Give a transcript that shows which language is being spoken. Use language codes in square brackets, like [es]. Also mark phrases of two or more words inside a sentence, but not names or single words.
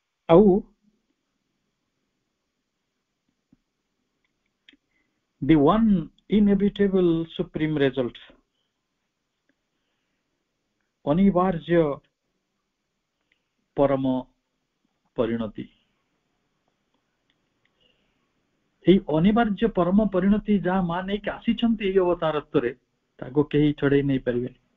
[en] ଆଉ the one inevitable supreme result, [or] ଅନିବାର୍ଯ୍ୟ ପରମ ପରିଣତି। এই ଅନିବାର୍ଯ୍ୟ ପରମ ପରିଣତି ଯାହା ମା ନେଇକି ଆସିଛନ୍ତି ଏଇ ଅବତାରତ୍ୱରେ, ତାକୁ କେହି ଛଡେଇ ନେଇ ପାରିବେନି।